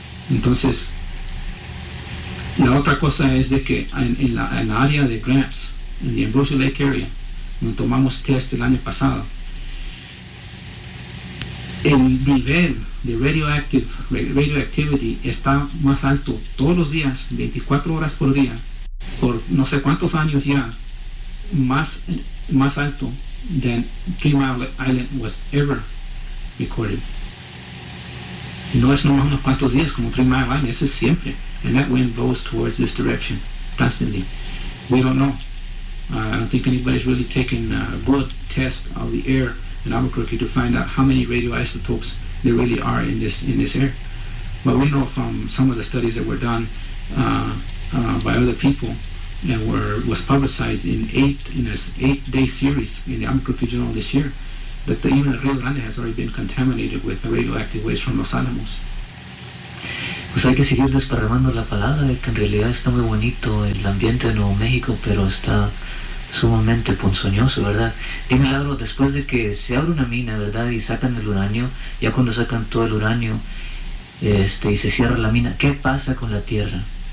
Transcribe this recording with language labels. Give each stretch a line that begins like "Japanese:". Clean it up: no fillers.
Spanish: Entonces, la otra cosa es de que en la área de Grants, en
English: the Ambrosia Lake area,
Spanish: donde tomamos test el año pasado, el nivel de radioactivity está más alto todos los días, 24 horas por día, por no sé cuántos años ya, más alto
English: than Three Mile Island was ever recorded.
Spanish: Y no es nomás unos cuantos días como Three Mile Island, ese es siempre.
English: And that wind blows towards this direction constantly. We don't know. I don't think anybody's really taken a blood test of the air in Albuquerque to find out how many radioisotopes there really are in this air. But we know from some of the studies that were done by other people and was publicized in an eight-day series in the Albuquerque Journal this year, that even Rio Grande has already been contaminated with the radioactive waste from Los Alamos.
Spanish: Pues hay que seguir desparramando la palabra, de que en realidad está muy bonito el ambiente de Nuevo México, pero está sumamente ponzoñoso, ¿verdad? Dime, Lalo, después de que se abre una mina, ¿verdad?, y sacan el uranio, ya cuando sacan todo el uranio y se cierra la mina, ¿qué pasa con la tierra?